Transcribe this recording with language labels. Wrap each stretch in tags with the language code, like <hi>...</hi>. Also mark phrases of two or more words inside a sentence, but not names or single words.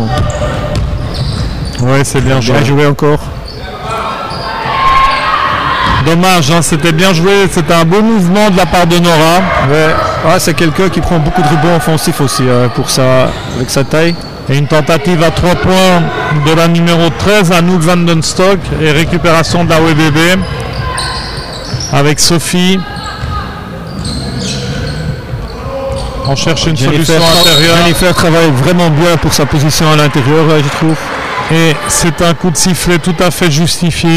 <fr>Oui, c'est bien joué. Bien joué encore. Dommage, hein, c'était bien joué, c'était un beau mouvement de la part de Nora. Ouais. C'est quelqu'un qui prend beaucoup de rebonds offensifs aussi pour avec sa taille. Et une tentative à 3 points de la numéro 13, Anouk van den Stock, et récupération de la WBB avec Sophie. On cherche une solution intérieure. Jennifer travaille vraiment bien pour sa position à l'intérieur, je trouve. Et c'est un coup de sifflet tout à fait justifié.</fr>